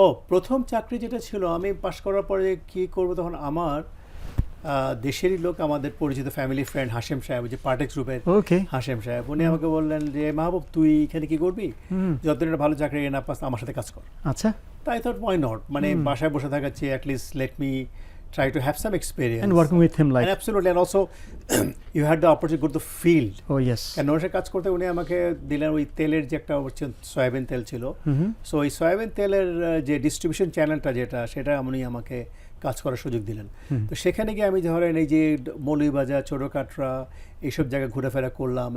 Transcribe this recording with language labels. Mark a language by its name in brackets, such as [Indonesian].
[Bangla] প্রথম চাকরি যেটা ছিল, আমি পাশ করার পরে কী করবো, তখন আমার দেশেরই লোক, আমাদের পরিচিত ফ্যামিলি ফ্রেন্ড হাশেম সাহেব, যে পার্টেক্স গ্রুপের হাশেম সাহেব, উনি আমাকে বললেন যে মাহবুব, তুই এখানে কি করবি, যতদিন একটা ভালো চাকরি না পাস আমার সাথে কাজ কর। আচ্ছা, [English] তাই thought why not, [Bangla] মানে বাসায় বসে থাকাচ্ছি, [English] At least let me try to have some experience and working with him, like, and absolutely, and also you had the opportunity to go to the field. Oh yes. And [Bangla] ওর সাথে কাজ করতে উনি আমাকে দিলেন ওই তেলের যে একটা সয়াবিন তেল ছিল, সো ওই সয়াবিন তেলের যে ডিস্ট্রিবিউশন চ্যানেলটা যেটা, সেটা উনি আমাকে কাজ করার সুযোগ দিলেন। তো সেখানে গিয়ে আমি ধরেন এই যে মৌলভীবাজার, ছোটকাটরা, এইসব জায়গায় ঘোরাফেরা করলাম।